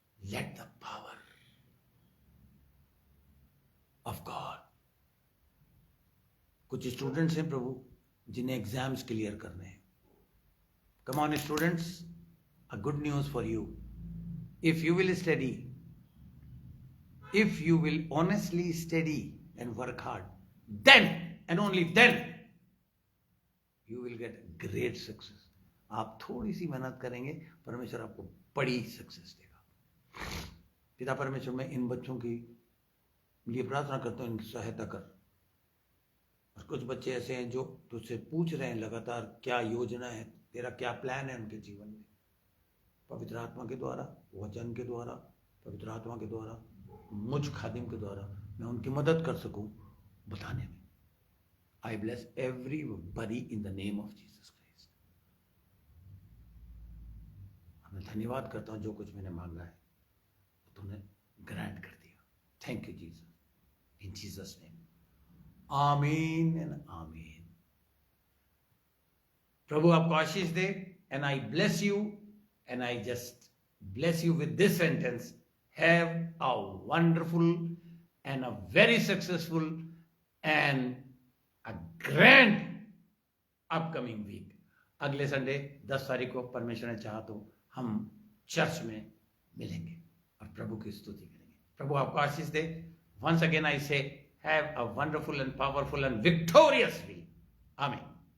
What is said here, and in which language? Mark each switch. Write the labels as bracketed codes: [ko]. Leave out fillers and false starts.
[en] Let the power of God. [hi] कुछ students हैं प्रभु जिन्हें एग्जाम्स क्लियर करने हैं। [en] Come on students, a good news for you. If you will study, if you will honestly study and work hard, then and only then you will get great success. [hi] आप थोड़ी सी मेहनत करेंगे, परमेश्वर आपको बड़ी success देगा। पिता परमेश्वर, मैं इन बच्चों की लिए प्रार्थना करता हूं, इनकी सहायता कर। और कुछ बच्चे ऐसे हैं जो तुझसे पूछ रहे हैं लगातार क्या योजना है, तेरा क्या प्लान है उनके जीवन में। पवित्र आत्मा के द्वारा, वचन के द्वारा, पवित्र आत्मा के द्वारा, मुझ खादिम के द्वारा मैं उनकी मदद कर सकूं बताने में। [en] I bless everybody in the name of Jesus Christ. [hi] मैं धन्यवाद करता हूं, जो कुछ मैंने मांगा है तूने ग्रांट कर दिया। [en] Thank you Jesus, in Jesus name, amen and amen. [hi] प्रभु आपको आशीष दे। [en] And I bless you, and I just bless you with this sentence: have a wonderful and a very successful and a grand upcoming week. [hi] अगले Sunday 10 तारीख को परमेश्वर ने चाहा तो हम चर्च में मिलेंगे और प्रभु की स्तुति करेंगे। प्रभु आपको आशीष दे। [en] Once again I say, have a wonderful and powerful and victorious week. Amen.